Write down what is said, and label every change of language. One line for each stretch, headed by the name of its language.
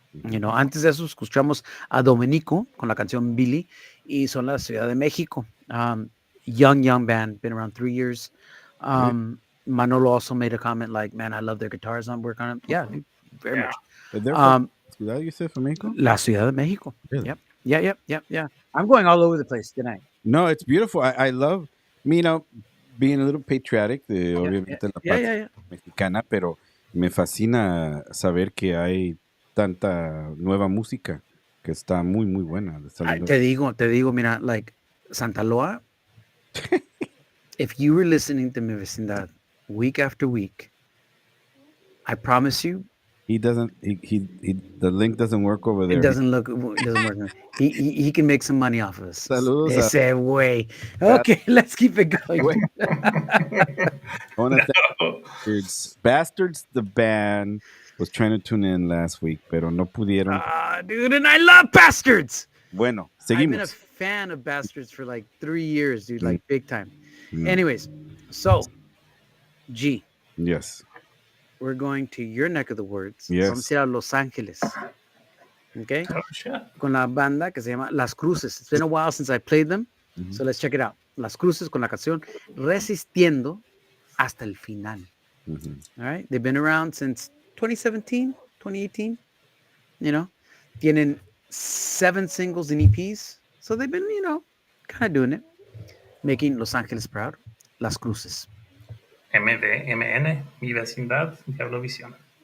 English: You know,
Spanish: antes de eso escuchamos a Dominico con la canción Billy y son la Ciudad de México.
English: Young band, been around 3 years. Manolo also made a comment like, man, I love their guitars. I'm working on it. Yeah, dude, very much. But they're from Ciudad, you said, from Mexico?
Spanish: La Ciudad de México.
English: Really? Yep. Yeah. I'm going all over the place tonight. No, it's beautiful. I love, being a little patriotic
Spanish: de obviamente la patria
English: Yeah.
Spanish: mexicana, pero me fascina saber que hay tanta nueva música que está muy, muy buena. Saliendo. Te digo, mira,
English: like Santa Loa, if you were listening to Mi Vecindad week after week, I promise you, He doesn't, the link doesn't work over there. it doesn't work. He can make some money off of us.
Spanish: Saludos a
English: Ese way. Okay, let's keep it going. I want to thank Bastards. The band was trying to tune in last week,
Spanish: pero no pudieron.
English: Dude, and I love Bastards.
Spanish: Bueno,
English: I've been a
Spanish: seguimos.
English: fan of Bastards for like 3 years, dude, like big time. Anyways, so G, Yes. we're going to your neck of the woods. Yes.
Spanish: Vamos a ir a Los Ángeles. Okay?
English: Oh, shit.
Spanish: Con la banda que se llama Las Cruces.
English: It's been a while since I played them, so let's check it out.
Spanish: Las Cruces con la canción Resistiendo hasta el final.
English: All right? They've been around since 2017, 2018. You know,
Spanish: tienen 7 singles
English: and EPs. So they've been, kind of doing it. Making Los Ángeles proud. Las Cruces. MN, Mi Vecindad, Diablovisión.